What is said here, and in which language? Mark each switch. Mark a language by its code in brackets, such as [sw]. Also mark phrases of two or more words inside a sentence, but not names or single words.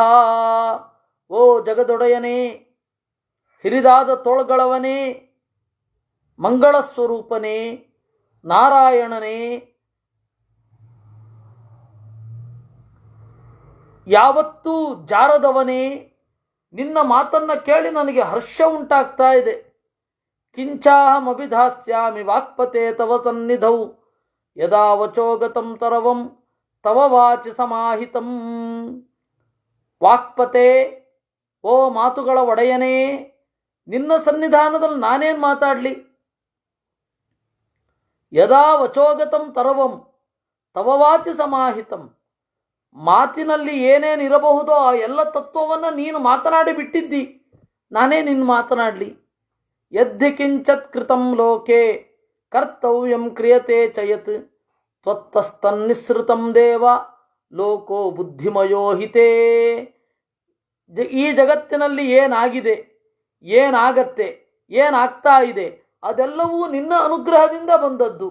[kn] ಓ ಜಗದೊಡೆಯನೇ, ಹಿರಿದಾದ ತೋಳ್ಗಳವನೇ, ಮಂಗಳ ಸ್ವರೂಪನೇ, ನಾರಾಯಣನೇ, ಯಾವತ್ತೂ ಜಾರದವನೇ, ನಿನ್ನ ಮಾತನ್ನು ಕೇಳಿ ನನಗೆ ಹರ್ಷ ಉಂಟಾಗ್ತಾ ಇದೆ. [sa] ಕಿಂಚಾಹಮಭಿಧಾಸ್ಯಾಮಿ ವಾಕ್ಪತೆ ತವ ಸನ್ನಿಧೌ ಯದಾ ವಚೋಗತಂ ತರವಂ ತವ ವಾಚಿ ಸಮಾಹಿತಂ. [kn] ವಾಕ್ಪತೆ, ಓ ಮಾತುಗಳ ಒಡೆಯನೇ, ನಿನ್ನ ಸನ್ನಿಧಾನದಲ್ಲಿ ನಾನೇನು ಮಾತಾಡಲಿ? [sa] ಯದಾ ವಚೋಗತಂ ತರವಂ ತವ ವಾಚಿ ಸಮಾಹಿತಂ. [kn] ಮಾತಿನಲ್ಲಿ ಏನೇನಿರಬಹುದೋ ಆ ಎಲ್ಲ ತತ್ವವನ್ನು ನೀನು ಮಾತನಾಡಿ ಬಿಟ್ಟಿದ್ದಿ, ನಾನೇ ನಿನ್ನ ಮಾತನಾಡಲಿ? [sa] ಯದ್ಧಿ ಕಿಂಚತ್ ಕೃತಂ ಲೋಕೆ ಕರ್ತವ್ಯಂ ಕ್ರಿಯತೆ ಚಯತ್ ತ್ವತ್ತಸ್ತನ್ನಿಸೃತಂ ದೇವ ಲೋಕೋ ಬುದ್ಧಿಮಯೋ ಹಿತೇ. [kn] ಈ ಜಗತ್ತಿನಲ್ಲಿ ಏನಾಗಿದೆ, ಏನಾಗತ್ತೆ, ಏನಾಗ್ತಾ ಇದೆ, ಅದೆಲ್ಲವೂ ನಿನ್ನ ಅನುಗ್ರಹದಿಂದ ಬಂದದ್ದು.